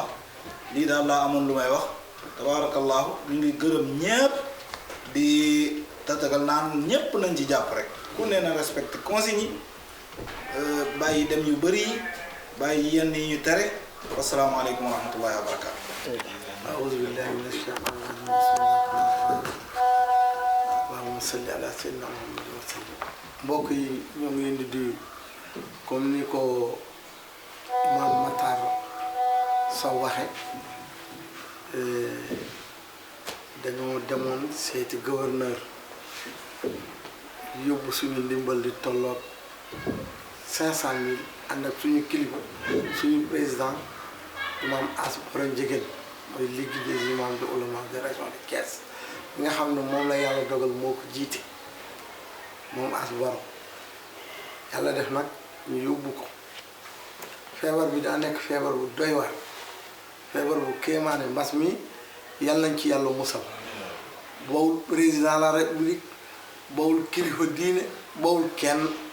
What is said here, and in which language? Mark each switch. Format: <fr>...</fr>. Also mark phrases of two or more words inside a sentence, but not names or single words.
<wo>lii daal laa amoon lu may wax. tabarakallahu ñu ngi gërëm ñépp di tatagal naan ñépp nañ ci jàpp rek, ku ne na</wo> <fr>respecté consignes</fr> <wo>yi, bàyyi dem yu bëri yi, bàyyi yenn yi ñu tere.</wo> <ar>والسلام عليكم ورحمة الله وبركاته. أعوذ بالله من الشيطان الرجيم. بسم الله الرحمن الرحيم. اللهم صل على سيدنا محمد وسلم.</ar> <wo>mbokk yi ñoo ngi leen di nuyu comme ni ko Imam Makhtar Sow waxe, dañoo demoon seeti gouverneur, yóbbu suñu ndimbal di tolloog 500 000 ànd ak suñu kilifa, suñu président Imam As Baro Ndiéguène, mooy Ligue des imams et oulémas de région de Thiès, nga xam ne moom la yàlla dogal moo ko jiite, moom As Baro. yàlla def nag ñu yóbbu ko. feebar bi daa nekk feebar bu doy waar, feebar bu kéemaane. mbas mi yàlla nañ ci yàlla musal. bawul</wo> <fr>président de la république,</fr> <wo>bawul kilifa diine, bawul kenn.</wo>